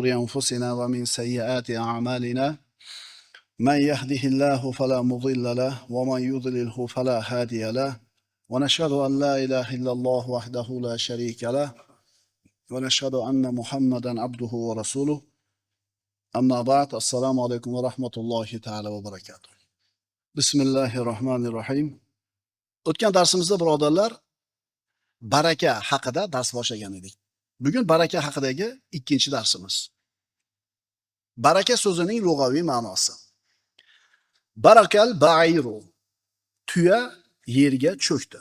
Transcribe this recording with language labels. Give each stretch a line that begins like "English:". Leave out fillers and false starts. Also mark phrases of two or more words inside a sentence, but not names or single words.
Arabic: أنفسنا ومن سيئات أعمالنا من يهده الله فلا مضل له ومن يضلله فلا هادي له ونشهد أن لا إله إلا الله وحده لا شريك له ونشهد أن محمدا عبده ورسوله أما بعد السلام عليكم ورحمة الله تعالى وبركاته بسم الله الرحمن الرحيم.
Uzbek: O'tgan darsimizda birodarlar baraka haqida dars boshlagan edik. Bugun baraka haqidagi ikkinchi darsimiz. Baraka so'zining lug'aviy ma'nosi.
Arabic: برك البعير.
Uzbek: Tuya yerga cho'kdi.